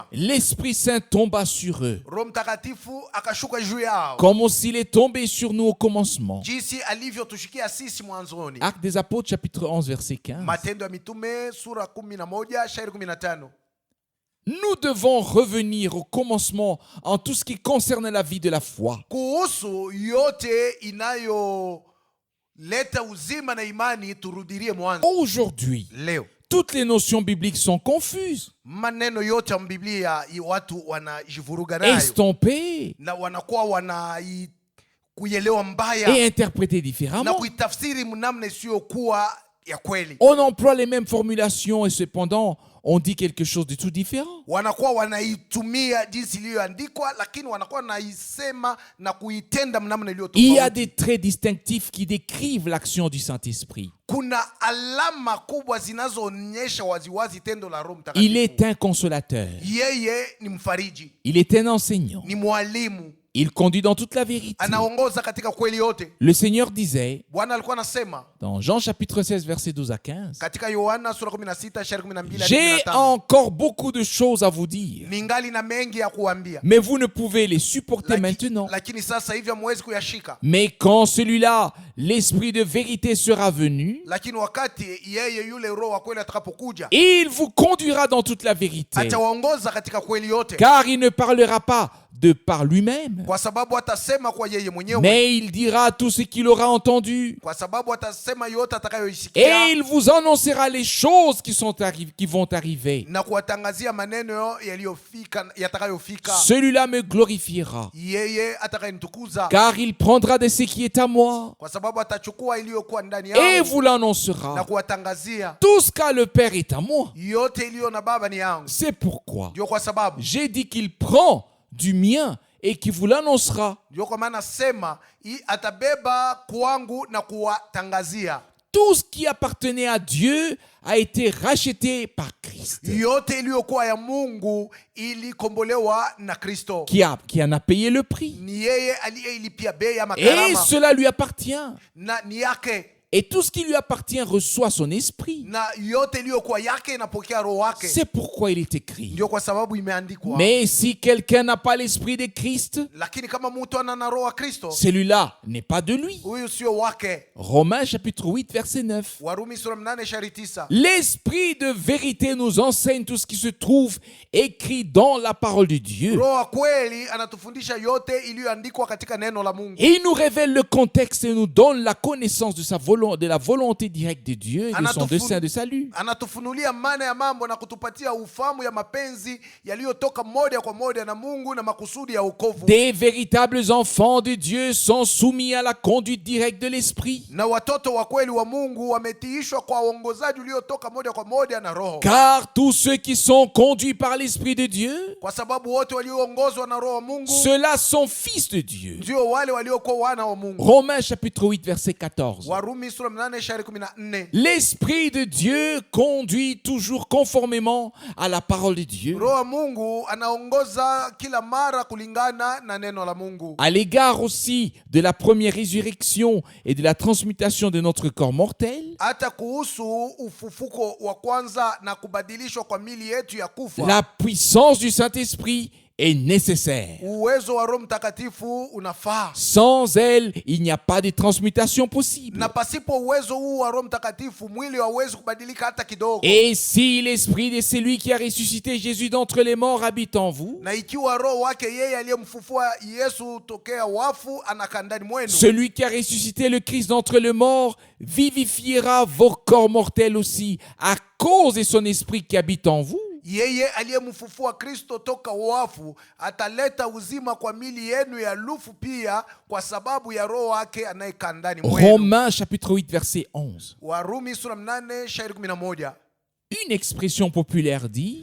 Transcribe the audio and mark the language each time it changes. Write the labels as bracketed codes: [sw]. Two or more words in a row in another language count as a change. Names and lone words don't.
[fr] l'Esprit Saint tomba sur eux, [sw] Roho Mtakatifu akashuka juu yao, [fr] comme s'il est tombé sur nous au commencement. [sw] jinsi alivyotushikia sisi mwanzoni. [fr] Actes des Apôtres, chapitre 11, verset 15. [sw] Matendo ya Mitume sura 11 shairi 15. [fr] Nous devons revenir au commencement en tout ce qui concerne la vie de la foi. [sw] Kuhusu yote inayoleta uzima na imani, turudirie mwanzo. [fr] Aujourd'hui, [sw] Leo [fr] toutes les notions bibliques sont confuses, [sw] maneno yote ya Biblia watu wanajivuruga nayo [fr] estompées [sw] na wanakuwa kuielewa [fr] et [sw] mbaya [fr] interprétées [sw] na [fr] différemment. [sw] kuitafsiri mnamna isiyokuwa ya kweli. [fr] On emploie les mêmes formulations et cependant, on dit quelque chose de tout différent. [sw] Wanakuwa wanaitumia jinsi iliyoandikwa, lakini wanakuwa wanaisema na kuitenda mnamna iliyo [fr] Il y a [sw] tofauti. [fr] des traits distinctifs qui décrivent l'action du Saint-Esprit. [sw] Kuna alama kubwa zinazoonyesha waziwazi tendo la Roho [fr] Il [sw] Mtakatifu. [fr] est un consolateur. [sw] Yeye ni mfariji, [fr] Il est un enseignant. [sw] ni mwalimu, [fr] Il conduit dans toute la vérité. [sw] anaongoza katika kweli yote. [fr] Le Seigneur disait, [sw] Bwana alikuwa anasema [fr] dans Jean chapitre 16, verset 12 à 15, [sw] katika Yohana sura 16 shairi 12 hadi [fr] j'ai [sw] 15, [fr] encore beaucoup de choses à vous dire, [sw] ningali na mengi ya kuambia, [fr] mais vous ne pouvez les supporter maintenant. [sw] lakini sasa hivi hamwezi kuyashika. [fr] Mais quand celui-là, l'Esprit de vérité, sera venu, [sw] Lakini wakati yeye yule Roho wa kweli atakapokuja, [fr] il vous conduira dans toute la vérité. [sw] atawaongoza katika kweli yote, [fr] Car il ne parlera pas de par lui-même, [sw] kwa sababu atasema kwa yeye mwenyewe, [fr] mais il dira tout ce qu'il aura entendu. [sw] kwa sababu atasema yote [fr] Et [sw] atakayoisikia [fr] il vous annoncera les choses qui vont arriver. [sw] na kuwatangazia maneno yatakayofika. [fr] Celui-là me glorifiera, [sw] Yeye atakayenitukuza, [fr] car il prendra de ce qui est à moi [sw] kwa sababu atachukua iliyokuwa ndani [fr] et [sw] yangu [fr] vous [sw] na [fr] l'annoncera. [sw] kuwatangazia. [fr] Tout ce qu'a le Père est à moi. [sw] Yote iliyo na Baba ni yangu. [fr] C'est pourquoi [sw] Ndio kwa sababu, [fr] j'ai dit qu'il prend du mien et qu'il vous l'annoncera. [sw] ndio kwa maana sema atabeba kwangu na kuwatangazia. [fr] Tout ce qui appartenait à Dieu a été racheté par Christ, [sw] Yote iliyokuwa ya Mungu ilikombolewa na Kristo. [fr] qui en a payé le prix. [sw] Ni yeye aliyeilipia bei ya [fr] Et [sw] makarama, [fr] cela lui appartient. [sw] na ni yake, [fr] Et tout ce qui lui appartient reçoit son esprit. [sw] na yote iliyokuwa yake inapokea roho wake. [fr] C'est pourquoi il est écrit. [sw] Ndio kwa sababu imeandikwa. [fr] Mais si quelqu'un n'a pas l'esprit de Christ, [sw] Lakini kama mtu ana na roho wa Kristo, [fr] celui-là n'est pas de lui. [sw] huyu sio wake. [fr] Romains chapitre 8, verset 9. [sw] Warumi sura 8 shairi 9. [fr] L'esprit de vérité nous enseigne tout ce qui se trouve écrit dans la parole de Dieu. [sw] Roho wa kweli anatufundisha yote iliyoandikwa katika neno la Mungu. [fr] Et il nous révèle le contexte et nous donne la connaissance de la volonté directe de Dieu et de son dessein de salut. [sw] Anatufunulia maana ya mambo na kutupatia ufahamu ya mapenzi yaliyotoka moja kwa moja na Mungu na makusudi ya wokovu. [fr] Des véritables enfants de Dieu sont soumis à la conduite directe de l'esprit. [sw] Na watoto wa kweli wa Mungu wametiishwa kwa uongozaji uliotoka moja kwa moja na Roho. [fr] Car tous ceux qui sont conduits par l'Esprit de Dieu, [sw] Kwa sababu wote walioongozwa na Roho wa Mungu [fr] ceux-là sont fils de Dieu. [sw] ndio wale waliokuwa wana wa Mungu. [fr] Romains chapitre 8, verset 14. [sw] Warumi sura 8 shairi 14. [fr] L'Esprit de Dieu conduit toujours conformément à la parole de Dieu. [sw] Roho wa Mungu anaongoza kila mara kulingana na neno la Mungu. [fr] À l'égard aussi de la première résurrection et de la transmutation de notre corps mortel, [sw] Hata kuhusu ufufuko wa kwanza na kubadilishwa kwa mili yetu ya kufa, [fr] la puissance du Saint-Esprit est nécessaire. [sw] uwezo wa Roho Mtakatifu unafaa. [fr] Sans elle, il n'y a pas de transmutation possible. [sw] Na pasipo uwezo huu wa Roho Mtakatifu, mwili hauwezi kubadilika hata kidogo. [fr] Et si l'esprit de celui qui a ressuscité Jésus d'entre les morts habite en vous, [sw] Na ikiwa roho wake yeye aliyemfufua Yesu tokea wafu anakaa ndani mwenu, [fr] celui qui a ressuscité le Christ d'entre les morts vivifiera vos corps mortels aussi à cause de son esprit qui habite en vous. [sw] yeye aliyemfufua Kristo toka wafu ataleta uzima kwa mili yenu ya lufu pia, kwa sababu ya roho wake anayekaa ndani mwenu. [fr] Romains chapitre 8 verset 11. [sw] Warumi sura 8 shairi 11. [fr] Une expression populaire dit,